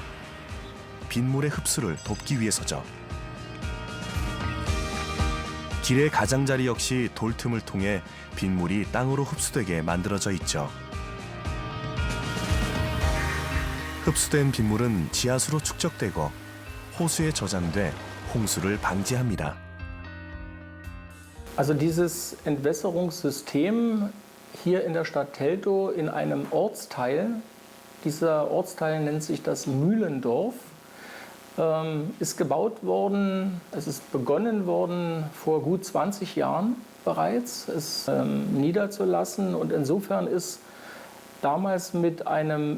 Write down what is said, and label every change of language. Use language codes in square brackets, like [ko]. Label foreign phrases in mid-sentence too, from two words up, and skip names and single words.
[ko] 빗물의 흡수를 돕기 위해서죠. 길의 가장자리 역시 돌틈을 통해 빗물이 땅으로 흡수되게 만들어져 있죠. 흡수된 빗물은 지하수로 축적되고 호수에 저장돼 홍수를 방지합니다. [de] Also dieses Entwässerungssystem hier in der Stadt Teltow in einem Ortsteil, dieser Ortsteil nennt sich das Mühlendorf, ist gebaut worden, es ist begonnen worden vor gut 20 Jahren bereits, es niederzulassen, und insofern ist damals mit einem